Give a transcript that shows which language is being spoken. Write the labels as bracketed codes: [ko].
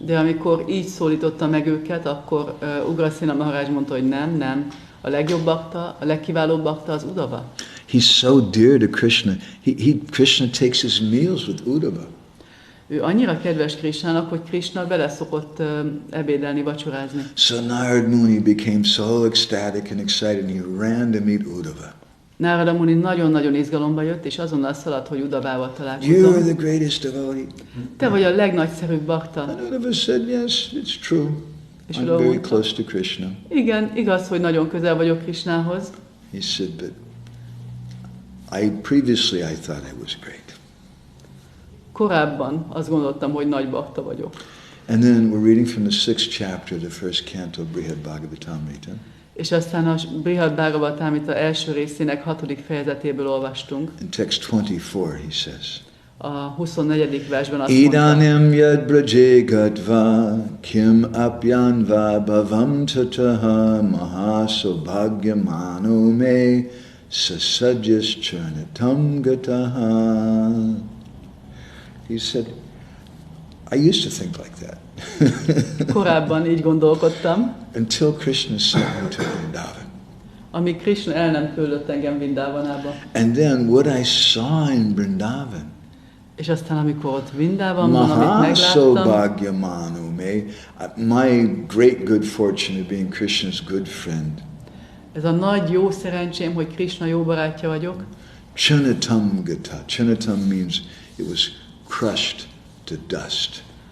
[hu] De amikor így szólította meg őket, akkor Ugrasena Maharaj mondta, hogy nem. A legjobb bakta, a legkiválóbb bakta az Uddhava. [en] He's so dear to Krishna. Krishna takes his meals with Uddhava. [hu] Ő annyira kedves Krishnának, hogy Krishna bele szokott ebédelni, vacsorázni. [en] So Narad Muni became so ecstatic and excited and he ran to meet Uddhava. [hu] Narada Muni nagyon-nagyon izgalomba jött, és azonnal szaladt, hogy Uddhavával találkozzon. [en] You are the greatest devotee. [hu] Te vagy a legnagyszerűbb bakta. [en] And Uddhava said, yes, it's true. [hu] És [en] I'm very close to Krishna. [hu] Igen, igaz, hogy nagyon közel vagyok Krishnához. [en] He said, but previously I thought I was great. [hu] Korábban azt gondoltam, hogy nagy bakta vagyok. [en] And then we're reading from the 6th chapter of the first canto of Brhad-bhagavatamrta. [hu] És aztán a Brhad-bhagavatamrta első részének 6. fejezetéből olvastunk. [en] In text 24 he says, [hu] A 24. versben azt mondta, [sa] Idanim yad braje gatva kim apyanva bhavam tataha mahasobhagyamano me sasajas charnatam gataha. [en] He said, I used to think like that. [hu] korábban így gondolkodtam, [en] Until Krishna sent me to Vrindavan. [hu] amíg Krishna el nem küldött engem Vrindavanába. [en] And then what I saw in Vrindavan, [hu] És aztán amikor ott Vrindavanban, amit megláttam, [sa] Mahasobhagyamano me, [en] my great good fortune of being Krishna's good friend, [hu] ez a nagy jó szerencsém, hogy Krishna jó barátja vagyok. [sa] Charnatam gata. [en] Charnatam means it was crushed to dust.